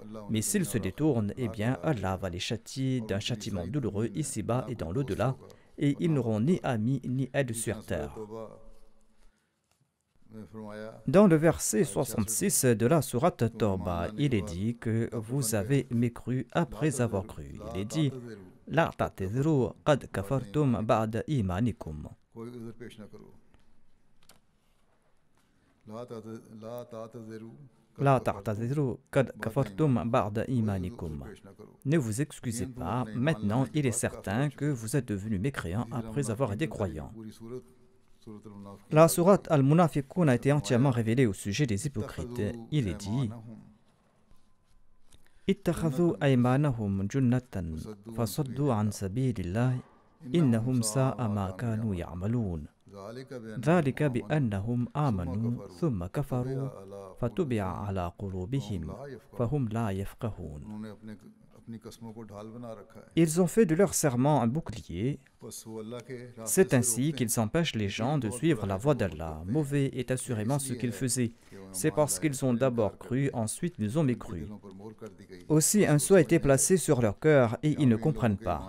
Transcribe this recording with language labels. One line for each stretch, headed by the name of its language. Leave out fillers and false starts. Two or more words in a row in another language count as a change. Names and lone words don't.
French: Mais s'ils se détournent, eh bien Allah va les châtier d'un châtiment douloureux ici-bas et dans l'au-delà, et ils n'auront ni amis ni aide sur terre. Dans le verset 66 de la sourate Tawba, il est dit que vous avez mécru après avoir cru. Il est dit
Arabic: لا تعتذروا قد كفرتم بعد إيمانكم. لا تعتذروا قد كفرتم بعد إيمانكم.
French: Ne vous excusez pas, maintenant il est certain que vous êtes devenus mécréants après avoir été croyants. La sourate Al-Munafiqun a été entièrement révélée au sujet des hypocrites. Il est dit
Arabic: اتخذوا أيمانهم جنة فصدوا عن سبيل الله إنهم ساء ما كانوا يعملون. ذلك بأنهم آمنوا ثم كفروا فتبع على قلوبهم فهم لا يفقهون.
French: Ils ont fait de leur serment un bouclier. C'est ainsi qu'ils empêchent les gens de suivre la voie d'Allah. Mauvais est assurément ce qu'ils faisaient. C'est parce qu'ils ont d'abord cru, ensuite ils ont mécru. Aussi un sceau a été placé sur leur cœur et ils ne comprennent pas.